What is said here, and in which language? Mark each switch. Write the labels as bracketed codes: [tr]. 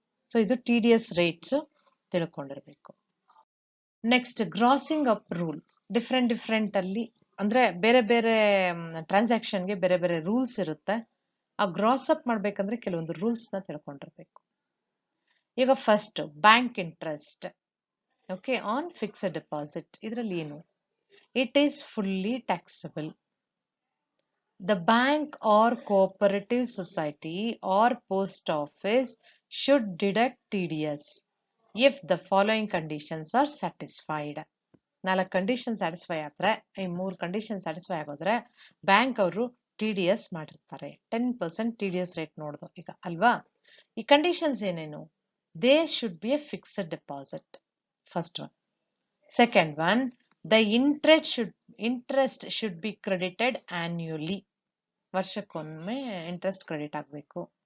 [kn] So ಇದು TDS rates ತಿಳ್ಕೊಂಡಿರ್ಬೇಕು. Next grazing up rule, different ಅಲ್ಲಿ ಅಂದ್ರೆ ಬೇರೆ ಬೇರೆ ಟ್ರಾನ್ಸಾಕ್ಷನ್ಗೆ ಬೇರೆ ಬೇರೆ ರೂಲ್ಸ್ ಇರುತ್ತೆ. ಆ ಗ್ರಾಸ್ ಅಪ್ ಮಾಡ್ಬೇಕಂದ್ರೆ ಕೆಲವೊಂದು ರೂಲ್ಸ್ನ ತಿಳ್ಕೊಂಡಿರ್ಬೇಕು. ಈಗ first bank interest, okay, on fixed deposit. ಇದರಲ್ಲಿ ಏನು, [en] It is fully taxable. The bank or cooperative society or post office should deduct TDS if the following conditions are satisfied. [kn] 4 condition satisfy ಆದರೆ, ಈ 3 condition satisfy ಆಗೋದ್ರೆ bank ಅವರು TDS ಮಾಡಿರ್ತಾರೆ. 10% TDS rate ನೋಡ್ದು ಈಗ ಅಲ್ವಾ. [en] ಈ ಕಂಡೀಷನ್ಸ್ ಏನೇನು, they should be a fixed deposit, first one. Second one, the interest should be credited annually, [kn] ವರ್ಷಕ್ಕೊಮ್ಮೆ interest credit ಆಗಬೇಕು.